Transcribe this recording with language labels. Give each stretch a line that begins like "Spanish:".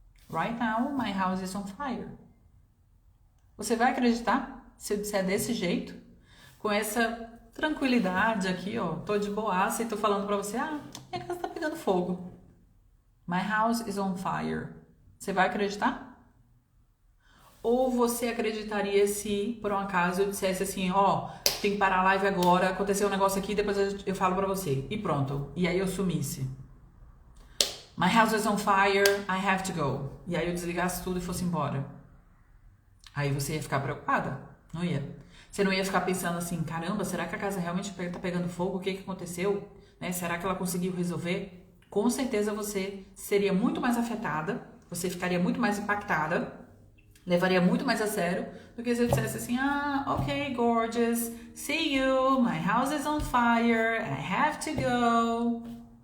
English: Right now, my house is on fire.
Portuguese: Você vai acreditar se eu disser desse jeito? Com essa tranquilidade aqui, ó, tô de boaça e tô falando para você, minha casa tá pegando fogo.
English: My house is on fire.
Portuguese: Você vai acreditar? Ou você acreditaria se, por um acaso, eu dissesse assim, tem que parar a live agora, aconteceu um negócio aqui, depois eu falo pra você. E pronto. E aí eu sumisse.
English: My house is on fire, I have to go.
Portuguese: E aí eu desligasse tudo e fosse embora. Aí você ia ficar preocupada? Não ia. Você não ia ficar pensando assim, caramba, será que a casa realmente tá pegando fogo? O que aconteceu? Né? Será que ela conseguiu resolver? Com certeza você seria muito mais afetada, você ficaria muito mais impactada, levaria muito mais a sério do que se eu dissesse assim,
English: ok, gorgeous, see you, my house is on fire, I have to go.